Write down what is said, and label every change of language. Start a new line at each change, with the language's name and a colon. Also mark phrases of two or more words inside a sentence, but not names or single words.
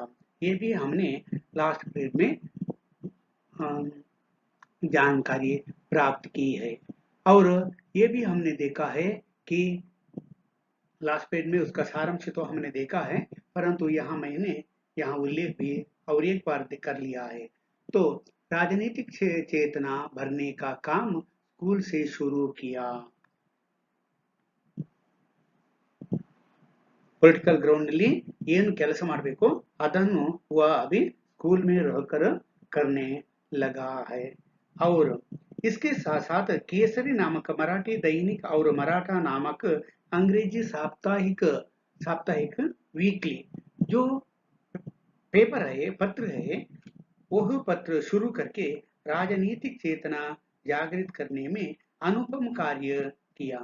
Hindi: ये भी हमने
English: last period
Hindi: में अम, जानकारी प्राप्त की है और ये भी हमने देखा है कि
English: last page
Hindi: में उसका सारांश तो हमने देखा है, परंतु मैंने यहाँ उल्लेख भी और एक बार कर लिया है। तो राजनीतिक चेतना भरने का काम स्कूल से शुरू किया।
English: political ground
Kannada: ಅಲ್ಲಿ ಏನು ಕೆಲಸ ಮಾಡಬೇಕು ಅದನ್ನು
Hindi: वह अभी स्कूल में रहकर करने लगा है। और इसके साथ साथ केसरी नामक मराठी दैनिक और मराठा नामक अंग्रेजी साप्ताहिक साप्ताहिक वीकली जो पेपर है, पत्र है, वह पत्र शुरू करके राजनीतिक चेतना जागृत करने में अनुपम कार्य किया।